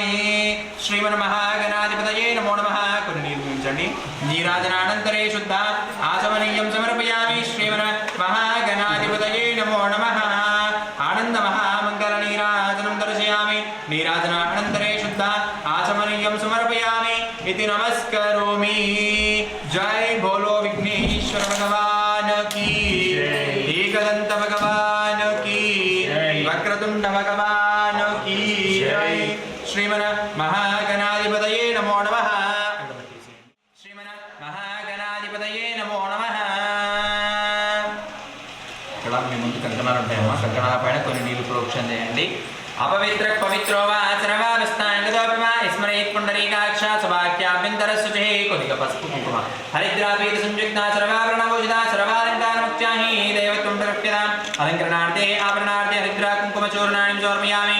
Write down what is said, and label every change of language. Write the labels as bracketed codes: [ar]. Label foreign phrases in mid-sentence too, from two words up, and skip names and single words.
[sa] శ్రీమన్ మహాగణాధిపతయే నమో నమః. [te] కొన్ని నీరు ఉంచండి. [sa] నీరాజనానంతరే శుద్ధ ఆచమనీయం సమర్పయామి. శ్రీమన్ మహాగణాధిపతయే నమో నమః. ఆనంద మహామంగళ నీరాజనం దర్శయామి. నీరాజనానంతరే శుద్ధ ఆచమనీయం సమర్పయామి इति नमस्करोमि. [hi] जय बोलो विघ्नेश्वर भगवान की, एकदंत भगवान की, वक्रतुंड भगवान की जय. [sa] श्रीमन महागणाधिपतये नमो नमः. श्रीमन महागणाधिपतये नमो नमः. [te] ఇక్కడ మీ ముందు కంకణాలు ఉంటాయమ్మా. కంకణాల పైన కొన్ని నీళ్లు ప్రోక్షణ చేయండి. [sa] अपवित्र पवित्रो वा सर्वावस्थांगदोपमा स्मरेत् पुंडरीकाक्ष सभाख्याभ्यंतर शुचिः कोदिक पस्पु कुंकुम हरिद्रापीत संयुक्ता सर्वाभरणभूषिता सर्वालंकारमुख्या हि देवत्वं प्रकृत्यताम्. अलंकरणार्थे आभरणार्थे हरिद्रा कुंकुम चूर्णानि समर्पयामि.